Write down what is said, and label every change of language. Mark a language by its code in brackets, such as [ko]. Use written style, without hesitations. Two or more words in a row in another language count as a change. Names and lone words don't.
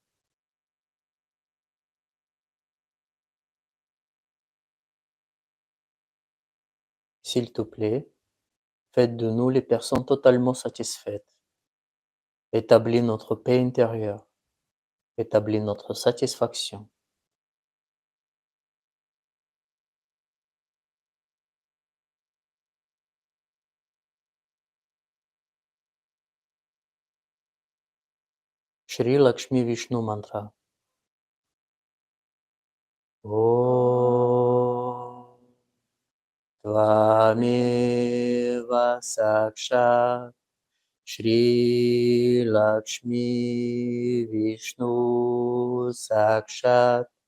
[fr] S'il te plaît, fais de nous les personnes totalement satisfaites. Établis notre paix intérieure. Établis notre satisfaction. Shri Lakshmi Vishnu Mantra. [sa] Om Tvameva Sakshat Shri Lakshmi Vishnu Sakshat